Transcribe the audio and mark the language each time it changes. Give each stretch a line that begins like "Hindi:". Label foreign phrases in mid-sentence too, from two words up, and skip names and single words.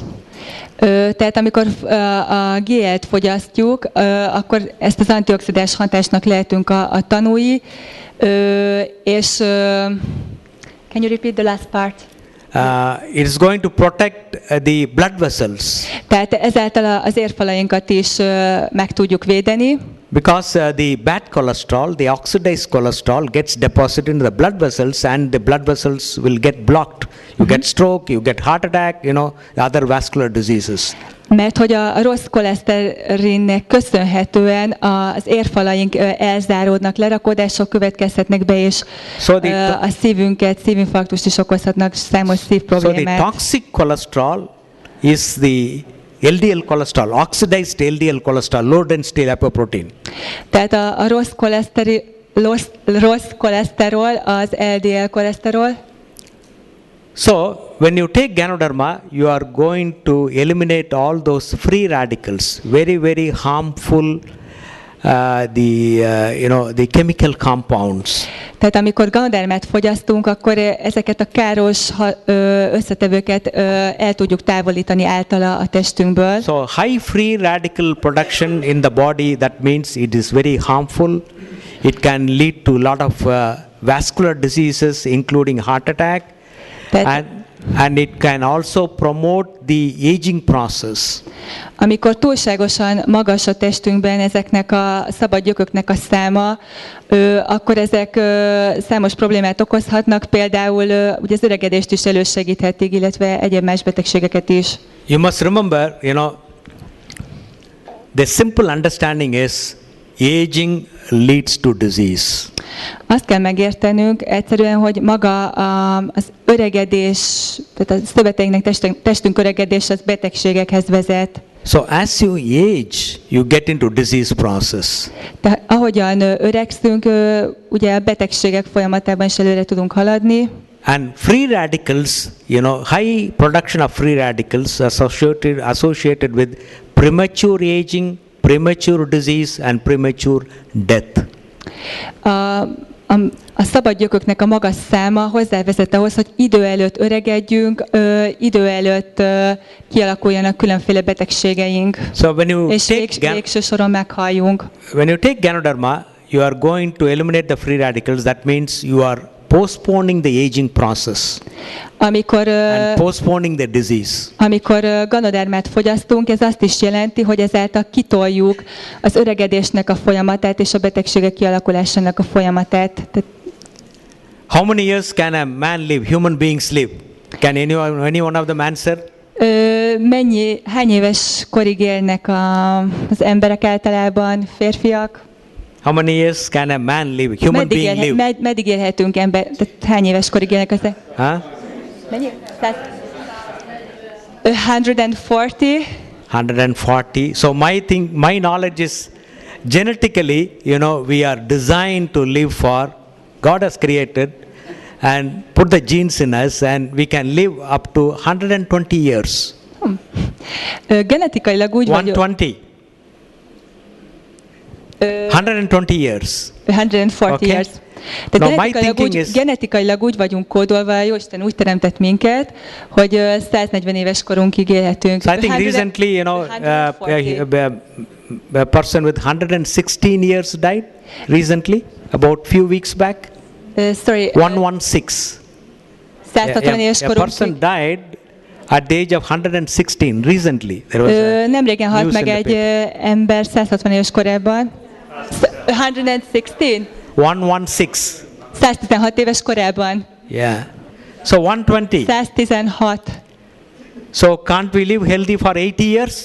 Hungarian: Tehát amikor a GL-t fogyasztjuk, akkor ezt az antioxidáns hatásnak lehetünk a tanúi, és
English: can you repeat the last part? It is going to protect the blood vessels.
Hungarian: Tehát ezáltal az érfalainkat is meg tudjuk védeni.
English: Because the bad cholesterol, the oxidized cholesterol gets deposited in the blood vessels, and the blood vessels will get blocked. You get stroke, you get heart attack, other vascular diseases.
Hungarian: Mert hogy a rossz koleszterinnek köszönhetően az érfalaink elzáródnak, lerakódások következhetnek be, és a szívinfarktust is okozhatnak, számos szívproblémát.
English: So the toxic cholesterol is the LDL cholesterol, oxidized LDL cholesterol, low density lipoprotein.
Hungarian: Tehát a rossz koleszterol az LDL koleszterol.
English: So when you take Ganoderma, you are going to eliminate all those free radicals, very, very harmful, the chemical compounds.
Hungarian: Tehát amikor Ganodermát fogyasztunk, akkor ezeket a káros összetevőket el tudjuk távolítani általa a testünkből.
English: So high free radical production in the body, that means it is very harmful. It can lead to a lot of vascular diseases, including heart attack. And it can also promote the aging process.
Hungarian: Amikor túlságosan magas a testünkben ezeknek a szabad gyököknek a száma, akkor ezek számos problémát okozhatnak, például ugye az öregedést is elősegíthetik, illetve egyéb más betegségeket is.
English: You must remember, the simple understanding is aging leads to disease.
Hungarian: Azt kell megértenünk egyszerűen, hogy maga az öregedés, tehát a szöveteinknek, testünk öregedés az betegségekhez vezet.
English: So as you age, you get into disease process.
Hungarian: Tehát ahogyan öregszünk, ugye a betegségek folyamatában is előre tudunk haladni.
English: And free radicals, high production of free radicals associated with premature aging, premature disease and premature death.
Hungarian: A szabad gyököknek a magas száma hozzávezet ahhoz, hogy idő előtt öregedjünk, idő előtt kialakuljanak különféle betegségeink,
English: So when you
Hungarian: és végső soron meghalljunk.
English: When you take Ganoderma, you are going to eliminate the free radicals. That means you are postponing the aging process. And postponing the disease.
Hungarian: Amikor Ganodermát fogyasztunk, ez azt is jelenti, hogy ezáltal kitoljuk az öregedésnek a folyamatát és a betegségek kialakulásának a folyamatát.
English: How many years can a man live? Human beings live? Can any one of them answer?
Hungarian: Hány éves korig élnek az emberek általában, férfiak?
English: How many years can a man live? Human being live?
Hungarian: Meddig élhetünk ember? Tehát hány éves korig élnek az? Mennyi? 140. 140.
English: So my knowledge is genetically, we are designed to live for. God has created and put the genes in us, and we can live up to 120 years.
Hungarian: Genetikailag úgy
English: 120. 120 years. 140 years.
Hungarian: Tehát genetikailag úgy vagyunk kódolva, Jóisten úgy teremtett minket, hogy 140 éves korunkig élhetünk.
English: So I think recently, a person with 116 years died recently, about few weeks back. 116.
Hungarian: 160 éves korunkig.
English: A person died at the age of 116 recently.
Hungarian: Nemrégen halt meg egy ember 160 éves korában. 116. 116. 116 éves korában.
English: Yeah. So 120. 116. So can't we live healthy for 80 years?